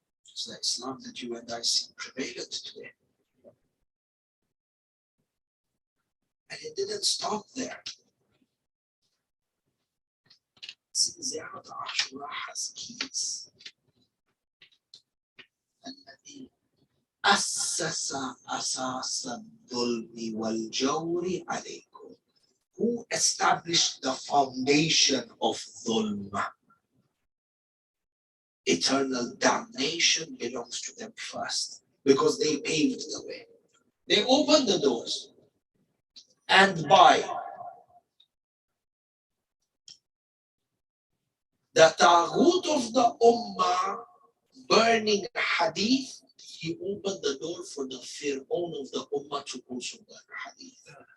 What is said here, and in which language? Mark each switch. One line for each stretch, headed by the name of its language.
English: It's the Islam that you and I see prevalent today. And it didn't stop there. Ziyarat Ashura has keys.
Arabic: الذي أسس أساس الظلم والجور عليكم.
English: Who established the foundation of dhulm? Eternal damnation belongs to them first, because they paved the way. They opened the doors. And by the taghut of the ummah burning hadith, he opened the door for the fir'aun of the ummah to also burn hadith.